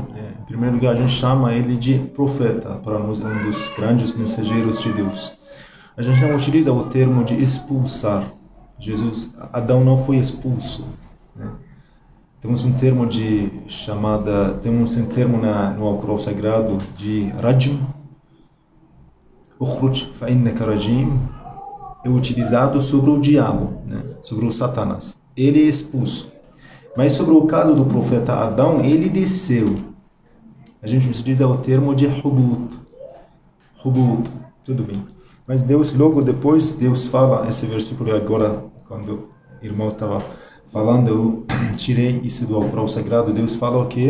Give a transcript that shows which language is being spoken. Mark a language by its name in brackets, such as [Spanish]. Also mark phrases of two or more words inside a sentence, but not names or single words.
[Portuguese] Em primeiro lugar, a gente chama ele de profeta, para nós, um dos grandes mensageiros de Deus. A gente não utiliza o termo de expulsar. Adão não foi expulso, né? Temos um termo no Alcorão Sagrado de rajm. [Arabic] اخرج فإنك رجيم. [Portuguese] É utilizado sobre o diabo, né? Sobre o Satanás. Ele é expulso. Mas sobre o caso do profeta Adão, ele desceu. A gente utiliza o termo de hubut. Hubut, tudo bem. Mas Deus, logo depois, Deus fala, esse versículo agora, quando o irmão estava falando, eu tirei isso do Alcorão Sagrado, Deus fala o quê?